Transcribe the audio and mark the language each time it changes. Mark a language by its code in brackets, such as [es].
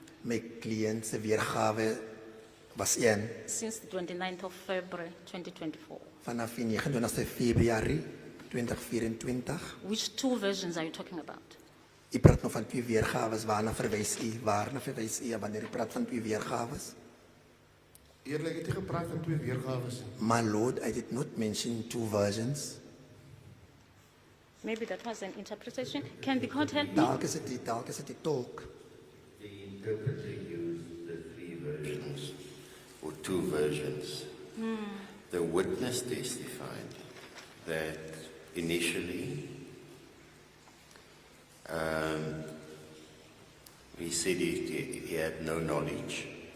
[af] My cliënt se weergawe was een [en] Since the 29th of February 2024. [af] vanaf die 29 Februarie 2024. [en] Which two versions are you talking about? [af] U praat nog van twee weergawe, waarna verwys u? Waarna verwys u wanneer u praat van twee weergawe? Eerlijk, het jy gepraat van twee weergaves? [en] My lord, I did not mention two versions. Maybe that was an interpretation. Can the court help me? [af] Dalk is dit die tolk. [en] The interpreter used the three versions, or two versions. The witness testified that initially he said he had no knowledge.